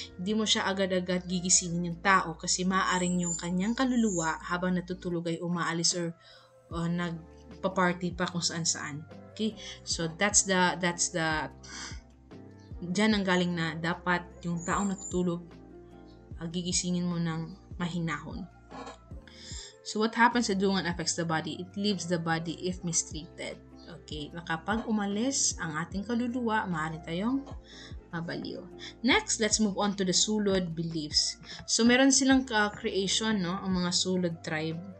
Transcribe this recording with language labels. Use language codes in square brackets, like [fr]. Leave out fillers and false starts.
[tl] Hindi mo siya agad-agad gigisingin yung tao kasi maaaring yung kanyang kaluluwa habang natutulog ay umaalis or nagpa-party pa kung saan-saan. Okay? So, that's the dyan ang galing na dapat yung taong natutulog gigisingin mo ng mahinahon. [en] So, what happens sa dungan affects the body? It leaves the body if mistreated. [tl] Okay, kapag umalis ang ating kaluluwa, maaari tayong mabaliw. [en] Next, let's move on to the Sulud beliefs. So, [tl] meron silang [en] creation, no? [tl] Ang mga Sulud tribe.